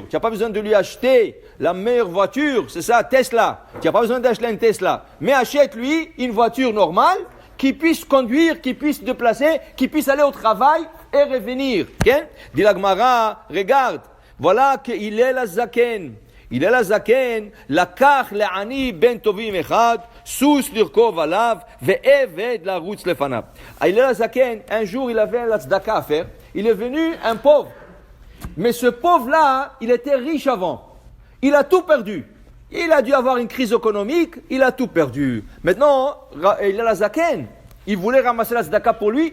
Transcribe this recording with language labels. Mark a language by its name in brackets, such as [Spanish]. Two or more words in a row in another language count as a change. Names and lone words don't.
[French] Tu n'as pas besoin de lui acheter la meilleure voiture, c'est ça, Tesla. Tu n'as pas besoin d'acheter une Tesla. Mais achète-lui une voiture normale qui puisse conduire, qui puisse se déplacer, qui puisse aller au travail et revenir. Okay? Dit la Gemara, regarde. Voilà qu'il est la zaken. Il est la zaken. [Hebrew] לקח לעני בן טובים אחד, סוס לרכוב עליו, ועבד לרוץ לפניו. [French] Il est la zaken. Un jour, il avait la tzedaka à faire. Il est venu un pauvre. Mais ce pauvre-là, il était riche avant. Il a tout perdu. Il a dû avoir une crise économique. Il a tout perdu. Maintenant, il est la zaken. Il voulait ramasser la tzedaka pour lui.